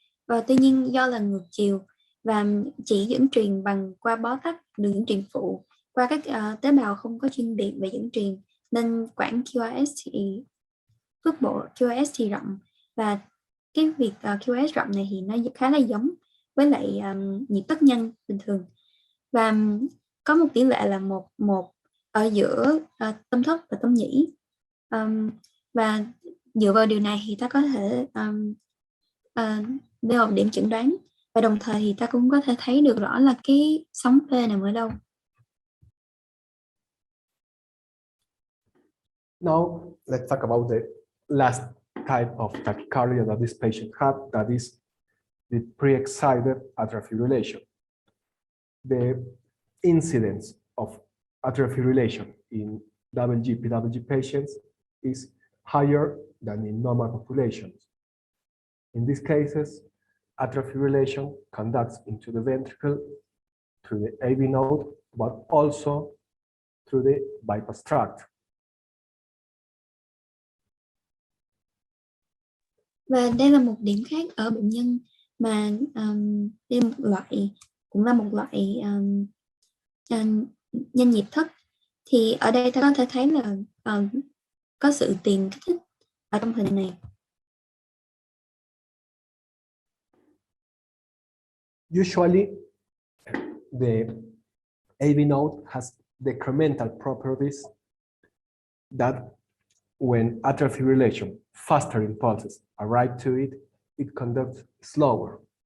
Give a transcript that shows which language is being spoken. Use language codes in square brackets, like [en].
[vi] Và tuy nhiên do là ngược chiều và chỉ dẫn truyền bằng qua bó tắc đường dẫn truyền phụ qua các tế bào không có chuyên biệt về dẫn truyền nên quãng QRS thì phước bộ QRS thì rộng, và cái việc QRS rộng này thì nó khá là giống với lại nhịp tất nhanh bình thường, và có một tỷ lệ là 1:1 ở giữa tâm thất và tâm nhĩ, và dựa vào điều này thì ta có thể đưa một điểm chẩn đoán, và đồng thời thì ta cũng có thể thấy được rõ là cái sóng P nằm ở đâu. [en] Now let's talk about the last type of tachycardia that this patient had, that is the pre-excited atrial fibrillation. The incidence of atrial fibrillation in WG-PWG patients is higher than in normal populations. In these cases, atrial fibrillation conducts into the ventricle through the AV node, but also through the bypass tract. [vi] Và đây là một điểm khác ở bệnh nhân mà đây cũng là một loại nhanh nhịp thất. Thì ở đây ta có thể thấy là có sự tiền kích thích ở trong hình này. [en] Usually, the AV node has decremental properties that when atrial fibrillation faster impulses arrive to it, it conducts slower.